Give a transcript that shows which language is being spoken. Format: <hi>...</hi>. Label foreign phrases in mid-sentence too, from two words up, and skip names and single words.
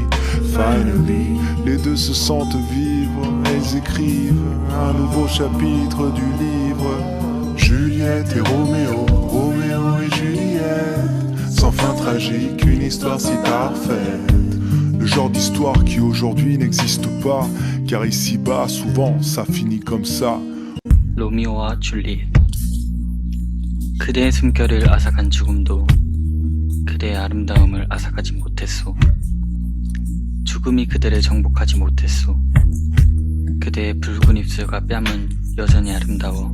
<fr>Finally, les deux se sentent vivre, ils écrivent un nouveau chapitre du livre. Juliette et Roméo, Roméo et Juliette, sans fin tragique, une histoire si parfaite. Le genre d'histoire qui aujourd'hui n'existe pas, car ici-bas souvent ça finit comme ça.</fr> <ko>로미오와 줄리엣. 그대의 숨결을 앗아간 죽음도 그대의 아름다움을 앗아가지 못했소. 죽음이 그대를 정복하지 못했소. 그대의 붉은 입술과 뺨은 여전히 아름다워.</ko>